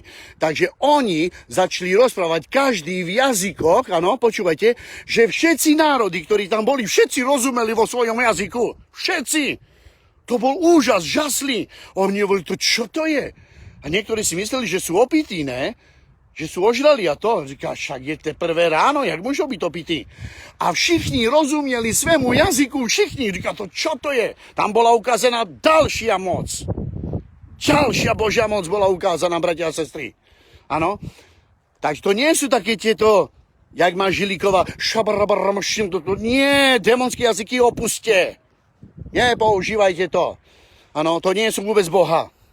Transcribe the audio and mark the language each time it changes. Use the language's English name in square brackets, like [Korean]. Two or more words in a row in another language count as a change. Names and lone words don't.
[Slovak] Takže oni začali rozprávať každý v jazykoch, áno, počúvajte, že všetci národy, ktorí tam boli, všetci rozumeli vo svojom jazyku. Všetci. To bol úžas, žasli. Oni hovorili, to čo to je? A niektorí si mysleli, že sú opití, ne? Že sú ožrali a to. [Czech] Říká, však je teprve ráno, jak [Slovak] môžu byť opití? [Czech] A všichni rozumieli svému jazyku, všichni. Říká, [Slovak] to čo to je? Tam bola ukázaná ďalšia moc. Ďalšia Božia moc bola ukázaná, bratia a sestry. Áno? Takže to nie sú také tieto, jak má Žilíková, nie, démonské jazyky opuste. Nepoužívajte to. Áno, to nie sú vôbec Boha.